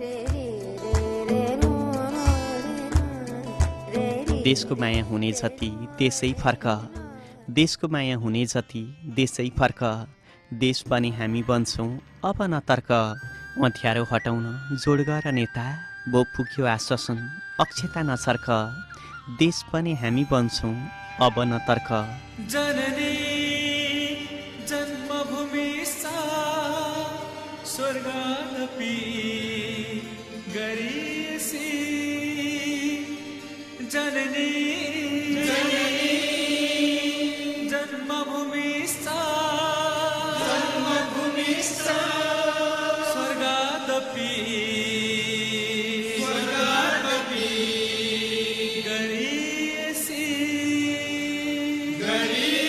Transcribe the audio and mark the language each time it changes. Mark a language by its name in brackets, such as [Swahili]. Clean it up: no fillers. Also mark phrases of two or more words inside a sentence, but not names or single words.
[Nepali] देशको माया हुने जति देशै फर्क, देशको माया हुने जति देशै फर्क, देश पनि हामी बन्छौँ अब नतर्क, अँध्यारो हटाउन जोड गर नेता, बो पुग्यो आश्वासन अक्षता नछर्क, देश पनि हामी बन्छौँ अब नतर्क। [Sanskrit] जननी जन्मभूमि सा स्वर्गादपि गरिसी, जननी जन्मभूमि सा स्वर्गादपि गरिसी।